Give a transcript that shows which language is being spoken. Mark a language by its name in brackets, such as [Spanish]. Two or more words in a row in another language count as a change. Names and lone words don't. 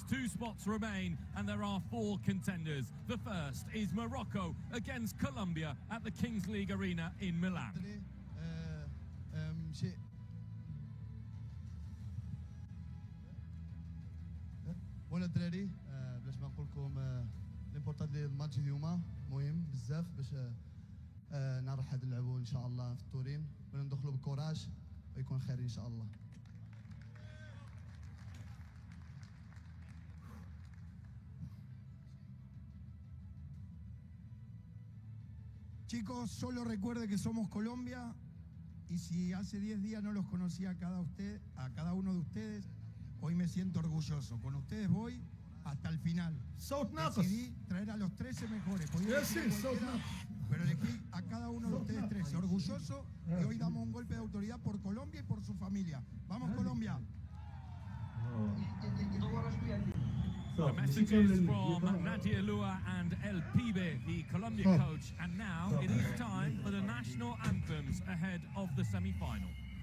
[English] 2 spots remain and there are 4 contenders. The first is Morocco against Colombia at the Kings League Arena in Milan. [Arabic] وانا الدراري باش ما نقول لكم ليمبورطون ديال الماتش اليوم مهم بزاف باش نعرف حد نلعبوا ان شاء الله في التورين وندخلوا بكوراج ويكون خير ان شاء الله. [Spanish] Chicos, solo recuerde que somos Colombia y si hace 10 días no los conocía a cada uno de ustedes, hoy me siento orgulloso. Con ustedes voy hasta el final. Decidí traer a los 13 mejores. Pero elegí a cada uno de ustedes 13. Orgulloso y hoy damos un golpe de autoridad por Colombia y por su familia. ¡Vamos, Colombia! [English] The messages from Nadia Lua and El Pibe, the Colombia coach. And now it is time for the national anthems ahead of the semi-final.